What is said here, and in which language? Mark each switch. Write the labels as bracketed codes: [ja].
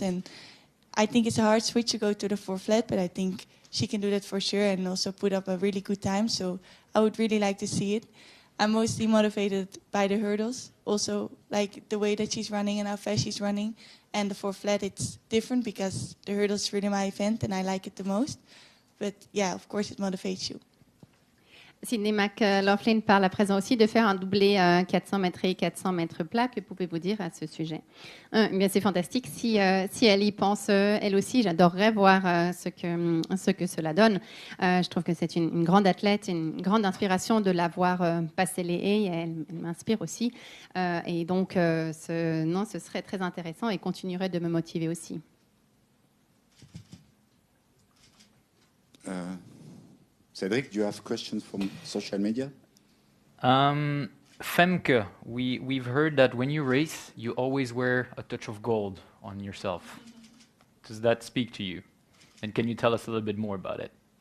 [en] And I think it's a hard switch to go to the 4 flat, but I think she can do that for sure and also put up a really good time. So I would really like to see it. I'm mostly motivated by the hurdles, also like the way that she's running and how fast she's running. And the 4 flat, it's different because the hurdles is really my event and I like it the most. But yeah, of course it motivates you. [fr] Sydney McLaughlin parle à présent aussi de faire un doublé 400 mètres et 400 mètres plat. Que pouvez-vous dire à ce sujet? Bien, c'est fantastique. Si elle y pense, elle aussi, j'adorerais voir ce que cela donne. Je trouve que c'est une grande athlète, une grande inspiration de la voir passer les haies. Elle m'inspire aussi. Et donc, ce serait très intéressant et continuerait de me motiver aussi. [en] Cedric, do you have questions from social media? Femke, we've heard that when you race, you always wear a touch of gold on yourself. Does that speak to you? And can you tell us a little bit more about it?